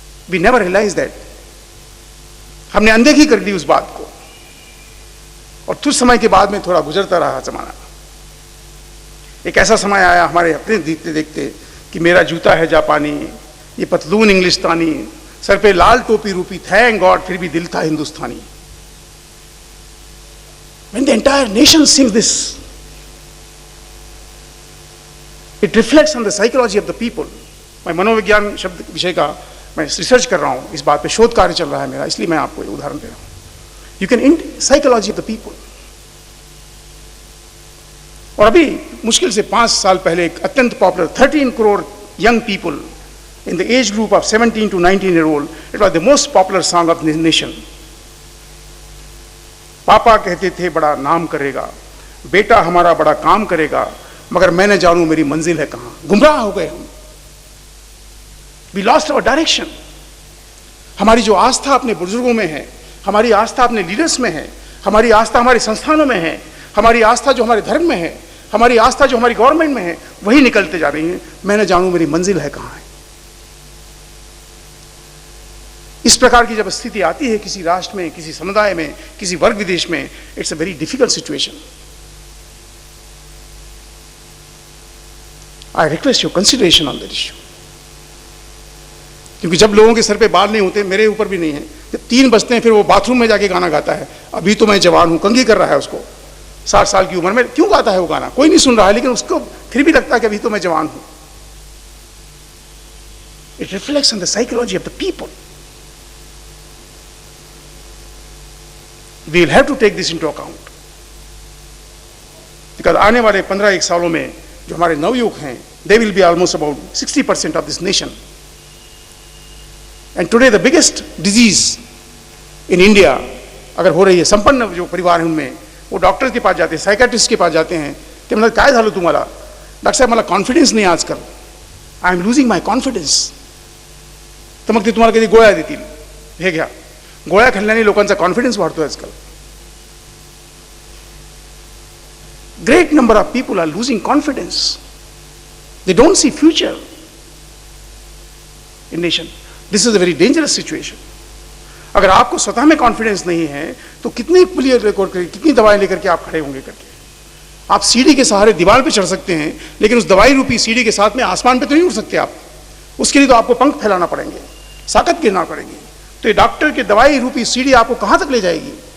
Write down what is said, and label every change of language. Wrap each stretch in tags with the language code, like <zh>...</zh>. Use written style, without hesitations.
<en>we never realise that,</en> <hi>हमने अनदेखी कर दी उस बात को, और कुछ समय के बाद में थोड़ा गुजरता रहा जमाना। एक ऐसा समय आया हमारे अपने देखते देखते कि मेरा जूता है जापानी, ये पतलून इंग्लिस्तानी, सर पे लाल टोपी रूपी, थैंक गॉड फिर भी दिल था हिंदुस्तानी।</hi> <en>When the entire nation sings this, it reflects on the psychology of the people.</en> <hi>मैं मनोविज्ञान शब्द विषय का मैं रिसर्च कर रहा हूँ, इस बात पे शोध कार्य चल रहा है मेरा, इसलिए मैं आपको ये उदाहरण दे रहा हूँ।</hi> <en>You can psychology of the people.</en> <hi>और अभी मुश्किल से 5 साल पहले एक अत्यंत popular 13 crore</hi> <en>young people in the age group of 17 to 19-year-old, it was the most popular song of the nation.</en> <hi>पापा कहते थे बड़ा नाम करेगा, बेटा हमारा बड़ा काम करेगा, मगर मैं न जानूं मेरी मंजिल है कहां। गुमराह हो गए हम,</hi> <en>We lost our direction.</en> <hi>हमारी जो आस्था अपने बुजुर्गों में है, हमारी आस्था अपने लीडर्स में है, हमारी आस्था हमारे संस्थानों में है, हमारी आस्था जो हमारे धर्म में है, हमारी आस्था जो हमारी गवर्नमेंट में है, वही निकलते जा रही है। मैं न जानूं मेरी मंजिल है कहां है। इस प्रकार की जब स्थिति आती है किसी राष्ट्र में, किसी समुदाय में, किसी वर्ग विदेश में,</hi> <en>It's a very difficult situation. I request your consideration on that issue.</en> <hi>क्योंकि जब लोगों के सर पे बाल नहीं होते, मेरे ऊपर भी नहीं है, जब 3 बजते हैं फिर वो बाथरूम में जाके गाना गाता है, अभी तो मैं जवान हूं, कंघी कर रहा है उसको, 60 साल की उम्र में क्यों गाता है वो गाना, कोई नहीं सुन रहा है, लेकिन उसको फिर भी लगता है कि अभी तो मैं जवान हूं।</hi> <en>It reflects on the psychology of the people. We will have to take this into account. Because</en> <hi>आने वाले 15-1 सालों में जो हमारे नवयुवक हैं,</hi> <en>they will be almost about 60% of this nation. And today the biggest disease</en> <hi>in India अगर हो रही है, संपन्न जो परिवार हैं उनमें, वो डॉक्टर के पास जाते हैं, साइकेट्रिस्ट के पास जाते हैं,</hi> <mr>ते म्हणतात काय झालं तुम्हाला? डॉक्टर साहेब मला कॉन्फिडन्स नाही आजकाल,</mr> <en>I am losing my confidence.</en> <mr>तर मग ते तुम्हाला कधी गोळ्या देतील, हे घ्या. गोळ्या खाल्ल्याने लोकांचा कॉन्फिडन्स वाढतो आजकाल.</mr> <en>Great number of people are losing confidence. They don't see future in nation. This is a very dangerous situation.</en> <hi>अगर आपको स्वतः में कॉन्फिडेंस नहीं है तो कितनी प्लेयर रिकॉर्ड करके, कितनी दवाएं लेकर के आप खड़े होंगे करके. आप सीढ़ी के सहारे दीवार पे चढ़ सकते हैं, लेकिन उस दवाई रूपी सीढ़ी के साथ में आसमान पे तो नहीं उड़ सकते आप. उसके लिए तो आपको पंख फैलाना पड़ेंगे, साकत गिरना पड़ेंगे. तो ये डॉक्टर की दवाई रूपी सीढ़ी आपको कहां तक ले जाएगी?</hi>